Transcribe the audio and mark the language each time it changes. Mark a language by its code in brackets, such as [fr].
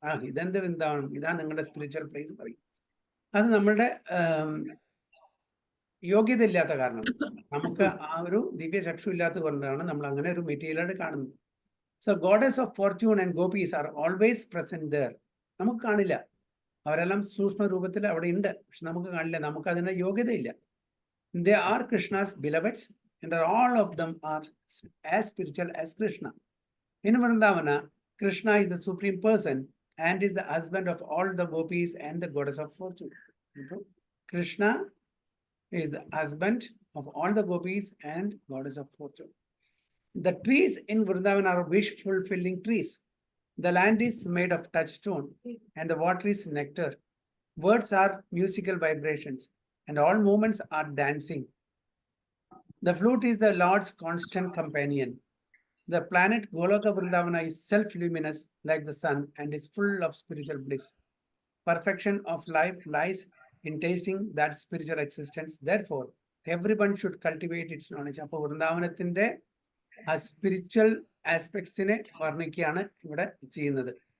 [ml] ഇതെന്ത് വൃന്ദാവനം, ഇതാ നിങ്ങളുടെ സ്പിരിച്വൽ പ്ലേസ് പറയും. അത് നമ്മളുടെ യോഗ്യത ഇല്ലാത്ത കാരണം, നമുക്ക് ആ ഒരു ദിവ്യ ചക്ഷു ഇല്ലാത്തത് കൊണ്ടാണ് നമ്മൾ അങ്ങനെ ഒരു മെറ്റീരിയലായിട്ട് കാണുന്നത്. [en] So goddess of fortune and gopis are always present there. [ml] നമുക്ക് കാണില്ല, അവരെല്ലാം സൂക്ഷ്മ രൂപത്തിൽ അവിടെ ഉണ്ട്, പക്ഷെ നമുക്ക് കാണില്ല, നമുക്ക് അതിന്റെ യോഗ്യതയില്ല. [en] They are Krishna's beloveds and all of them are as spiritual as Krishna. In Vrindavana, Krishna is the supreme person and is the husband of all the gopis and the goddess of fortune. Krishna is the husband of all the gopis and goddess of fortune. The trees in Vrindavana are wish-fulfilling trees. The land is made of touchstone and the water is nectar. Words are musical vibrations and all movements are dancing. The flute is the Lord's constant companion. The planet Goloka Vrindavana is self-luminous like the sun and is full of spiritual bliss. Perfection of life lies in tasting that spiritual existence. Therefore, everyone should cultivate its knowledge. [ml] അപ്പോൾ വൃന്ദാവനത്തിന്റെ ആ spiritual ആസ്പെക്ട്സിനെ വർണ്ണിക്കുകയാണ് ഇവിടെ ചെയ്യുന്നത്.